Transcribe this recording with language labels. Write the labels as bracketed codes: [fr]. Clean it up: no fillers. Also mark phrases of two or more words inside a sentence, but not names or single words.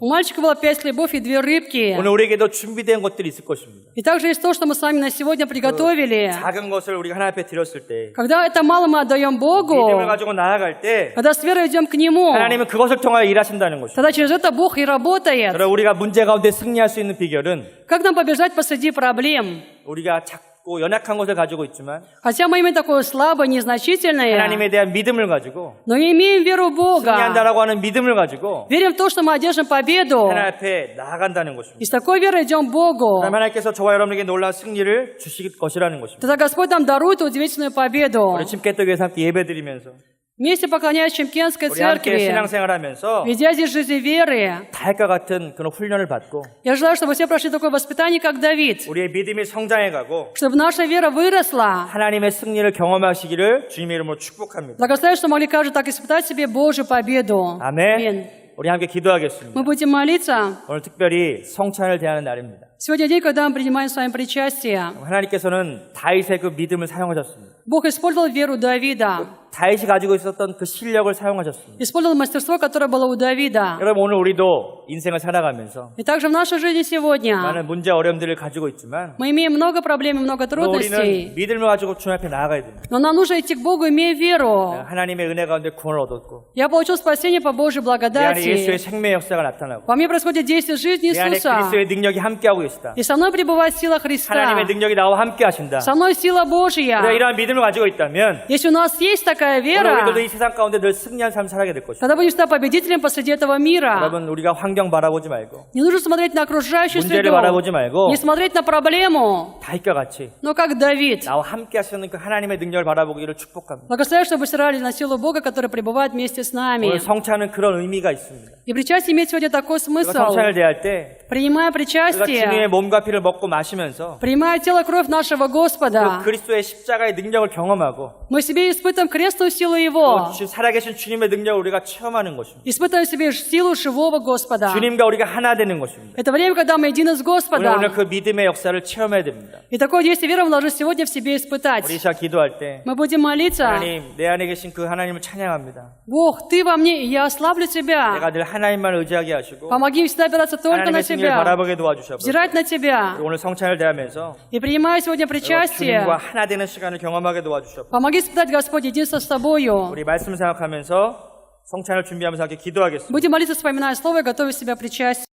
[ru] У мальчика было 5 хлебов и 2 рыбки. [ko] 오늘 우리에게도 준비된 것들이 있을 것입니다. [ru] И также есть то, что мы с вами на сегодня приготовили. [ko] 작은 것을 우리가 하나님 앞에 드렸을 때 [ru] Когда это мало мы отдаем Богу, [ko] 믿음을 가지고 나아갈 때 [ru] когда с верой идем к Нему, [ko] 하나님은 그것을 통하여 일하신다는 것입니다. [ru] тогда через это Бог и работает. [ko] 그럼 우리가 문제 가운데 승리할 수 있는 비결은 [ru] Как нам побежать посреди проблем? [ko] 우리가 작고 연약한 것을 가지고 있지만 [ru] Хотя мы имеем такое слабое, незначительное, [ko] 하나님에 대한 믿음을 가지고 [ru] но имеем веру в Бога. [ko] 승리한다라고 하는 믿음을 가지고 [ru] Верим в то, что мы одержим победу. [ko] 하나님 앞에 나아간다는 것입니다. [ru] И с такой верой идем к Богу. [ko] 그럼 하나님께서 저와 여러분에게 놀라운 승리를 주실 것이라는 것입니다. [ru] Тогда Господь нам дарует удивительную победу. [ko] 우리 침깨떡에서 함께 예배드리면서 [ru] Вместе поклоняясь Чемкенской [ko] 우리 함께 [ru] церкви, [ko] 신앙생활하면서 [ru] ведя здесь жизнь веры, [ko] 다윗과 같은 그런 훈련을 받고 [ru] я желаю, чтобы все прошли такое воспитание, как Давид, [ko] 우리의 믿음이 성장해가고 [ru] чтобы наша вера выросла. [ko] 하나님의 승리를 경험하시기를 주님의 이름으로 축복합니다. [ru] Благословляю, что могли каждый так испытать себе Божью победу. [ko] 아멘. 우리 함께 기도하겠습니다. [ru] Мы будем молиться. [ko] 오늘 특별히 성찬을 대하는 날입니다. [ru] Сегодня день, когда мы принимаем с вами причастие. [ko] 하나님께서는 다윗의 그 믿음을 사용하셨습니다. [ru] Бог использовал веру Давида, [ko] 다윗이 가지고 있었던 그 실력을 사용하셨습니다. [ru] использовал мастерство, которое было у Давида. [ko] 여러분, 오늘 우리도 인생을 살아가면서 [ru] И также в нашей жизни сегодня [ko] 많은 문제 어려움들을 가지고 있지만 [ru] мы имеем много проблем и много [ko] 우리는 [ru] трудностей. [ko] 믿음을 가지고 주님 앞에 나아가야 됩니다. [ru] Но нам нужно идти к Богу, имея веру. [ko] 하나님의 은혜 가운데 구원을 얻었고 [ru] Я получил спасение по Божьей [ko] 내 안에 예수의 [ru] благодати. [ko] 생명의 역사가 나타나고 [ru] Во мне происходит действие жизни [ko] 내 안에 [ru] Иисуса. [ko] 그리스도의 능력이 함께하고 계시다. [ru] И со мной пребывает сила Христа. [ko] 하나님의 능력이 나와 함께 하신다. [ru] Со мной сила [ko] 우리가 [ru] Божья. [ko] 이러한 믿음을 가지고 있다면 [ru] Если у нас есть такая [ko] 오늘 [ru] вера, [ko] 우리도 이 세상 가운데 늘 승리한 삶을 살게 될 것입니다. [ru] тогда будем стать победителем посреди этого мира. [ko] 여러분, 우리가 환경 바라보지 말고 [ru] Не нужно смотреть на окружающую [ko] 문제를 [ru] среду, [ko] 바라보지 말고 [ru] не смотреть на проблему, [ko] 다윗과 같이 [ru] но как Давид. [ko] 나와 함께 하시는 그 하나님의 능력을 바라보기를 축복합니다. [ru] Благословляю, чтобы стирали на силу Бога, который пребывает вместе с нами. [ko] 오늘 성찬은 그런 의미가 있습니다. [ru] И причастие имеет сегодня такой [ko] 우리가 [ru] смысл. [ko] 성찬을 대할 때 [ru] Принимая [ko] 우리가 [ru] причастие, [ko] 주님의 몸과 피를 먹고 마시면서 [ru] принимая тело, кровь нашего [ko] 그 [ru] Господа, [ko] 그리스도의 십자가의 능력을 경험하고 [ru] мы в себе испытываем божественную силу [ko] 또 [ru] Его. [ko] 살아계신 주님의 능력을 우리가 체험하는 것입니다. [ru] Испытываем в себе силу живого Господа. [ko] 주님과 우리가 하나 되는 것입니다. [ru] Это время, когда мы едины с [ko] 우리는 오늘 [ru] Господом. [ko] 그 믿음의 역사를 체험해야 됩니다. [ru] И такое действие веры мы должны сегодня в себе испытать. [ko] 우리 시작 기도할 때 [ru] Мы будем молиться. [ko] 하나님, 내 안에 계신 그 하나님을 찬양합니다. [ru] Бог, Ты во мне, и я ославлю Тебя. [ko] 내가 늘 하나님만 의지하게 하시고 [ru] Помоги всегда опираться только на [ko] 하나님의 승리를 [ru] Тебя. [ko] 바라보게 도와주셔서 [ru] Взирать на Тебя. [ko] 오늘 성찬을 대하면서 [ru] И принимая сегодня [ko] 주님과 [ru] причастие, [ko] 하나 되는 시간을 경험하게 도와주셔서 [ru] помоги испытать, Господь, единство с Тобою. [ko] 우리 말씀 생각하면서 성찬을 준비하면서 함께 기도하겠습니다. [ru] Будем молиться, вспоминая Слово и готовя себя к причастию.